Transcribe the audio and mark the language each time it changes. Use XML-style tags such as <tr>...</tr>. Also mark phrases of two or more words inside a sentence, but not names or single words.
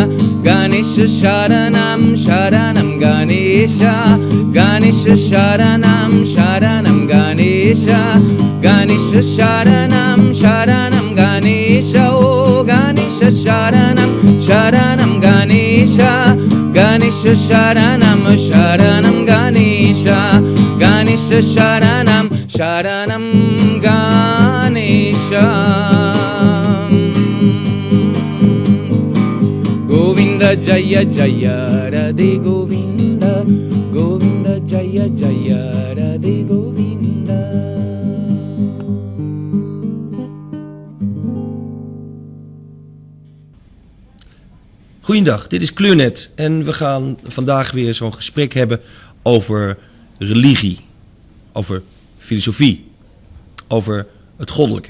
<sa>Ganesha Sharanam, Sharanam Ganesha, Ganesha Sharanam, Sharanam Ganesha, Ganesha Sharanam, Sharanam Ganesha, oh Ganesha Sharanam, Sharanam Ganesha, Ganesha Sharanam, Sharanam Ganesha, Ganesha Sharanam, Sharanam Ganesha. Govinda Jaya Jaya Radhe Govinda, Govinda Jaya Jaya Radhe Govinda.</sa> <nl>Goeiedag, dit is Kleurnet en we gaan vandaag weer zo'n gesprek hebben over religie, over filosofie, over het goddelijke.</nl>